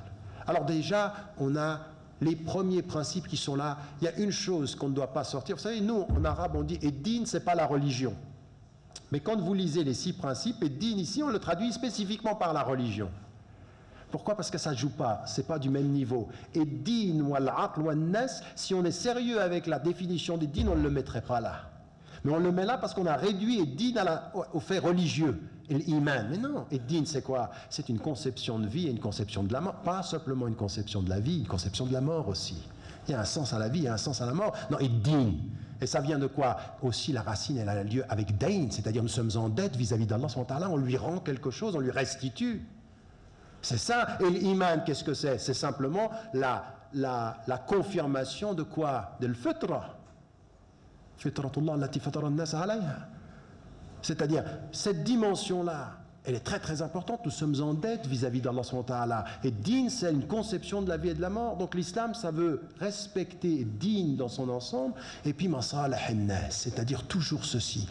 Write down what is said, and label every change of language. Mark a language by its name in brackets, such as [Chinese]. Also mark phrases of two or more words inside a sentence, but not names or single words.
[French] Alors déjà, on a les premiers principes qui sont là. Il y a une chose qu'on ne doit pas sortir. Vous savez, nous, en arabe, on dit « Ed-din », ce n'est pas la religion. Mais quand vous lisez les 6 principes, Ed-din, ici, on le traduit spécifiquement par la religion. Pourquoi? Parce que ça ne joue pas, ce n'est pas du même niveau. [Arabic] الدين والعقل والناس, [French] si on est sérieux avec la définition d'Ed-din, on ne le mettrait pas là. Mais on le met là parce qu'on a réduit Ed-din au fait religieux, l'iman. Mais non, Ed-din c'est quoi? C'est une conception de vie et une conception de la mort. Pas simplement une conception de la vie, une conception de la mort aussi. Il y a un sens à la vie, il y a un sens à la mort. Non, Ed-din. Et ça vient de quoi? Aussi la racine, elle a lieu avec dain, c'est-à-dire nous sommes en dette vis-à-vis d'Allah, on lui rend quelque chose, on lui restitue. C'est ça. Et l'iman, qu'est-ce que c'est? C'est simplement la confirmation de quoi? De l'fitra. [Arabic] فطرة الله التي فطر الناس عليها. [French] C'est-à-dire, cette dimension-là, elle est très très importante. Nous sommes en dette vis-à-vis d'Allah [Arabic] سبحانه وتعالى. [French] Et din, c'est une conception de la vie et de la mort. Donc l'islam, ça veut respecter din dans son ensemble. Et puis [Arabic] مصلحة الناس, [French] c'est-à-dire toujours ceci.